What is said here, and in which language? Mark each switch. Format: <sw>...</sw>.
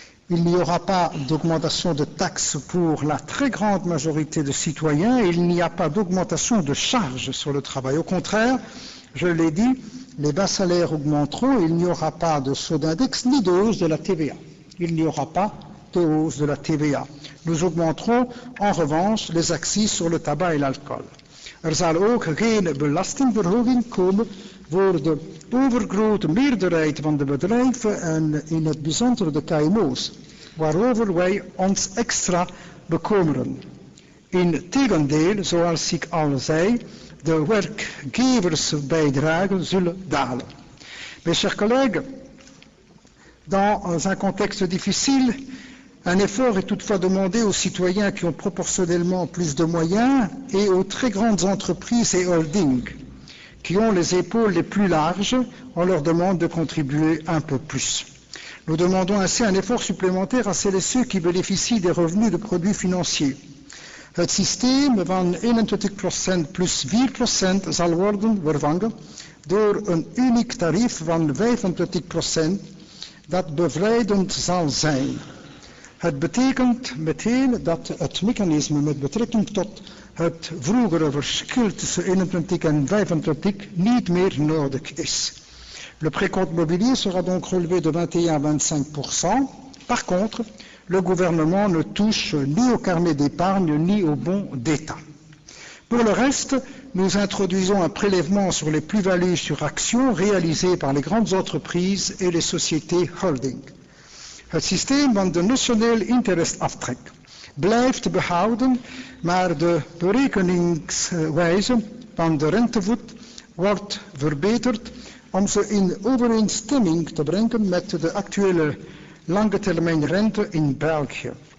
<fr>Il n'y aura pas d'augmentation de taxes pour la très grande majorité de citoyens et il n'y a pas d'augmentation de charges sur le travail. Au contraire, je l'ai dit, les bas salaires augmenteront et il n'y aura pas de saut d'index ni de hausse de la TVA. Il n'y aura pas de hausse de la TVA. Nous augmenterons en revanche les accijns sur le tabac et l'alcool.</fr> <nl>Er zal ook geen belastingverhoging komen voor de overgrote meerderheid van de bedrijven en in het bijzonder de KMO's, waarover wij ons extra bekommeren. Integendeel, zoals ik al zei, de werkgeversbijdragen zullen dalen.</nl> <fr>Mes chers collègues, dans un contexte difficile, un effort est toutefois demandé aux citoyens qui ont proportionnellement plus de moyens et aux très grandes entreprises et holdings qui ont les épaules les plus larges. On leur demande de contribuer un peu plus. Nous demandons ainsi un effort supplémentaire à celles et ceux qui bénéficient des revenus de produits financiers.</fr> <nl>Het systeem van 21% plus 4% zal worden vervangen door een uniek tarief van 25% dat bevrijdend zal zijn. Het betekent meteen dat het mechanisme met betrekking tot het vroegere verschil tussen 21 en 25 niet meer nodig is.</nl> <fr>Le précompte mobilier sera donc relevé de 21 à 25%. Par contre, le gouvernement ne touche ni au carnet d'épargne ni au bon d'État. Pour le reste, nous introduisons un prélèvement sur les plus-values sur actions réalisées par les grandes entreprises et les sociétés holding.</fr> <nl>Het systeem van de nationale interestaftrek blijft behouden, maar de berekeningswijze van de rentevoet wordt verbeterd om ze in overeenstemming te brengen met de actuele lange termijn rente in België.</nl>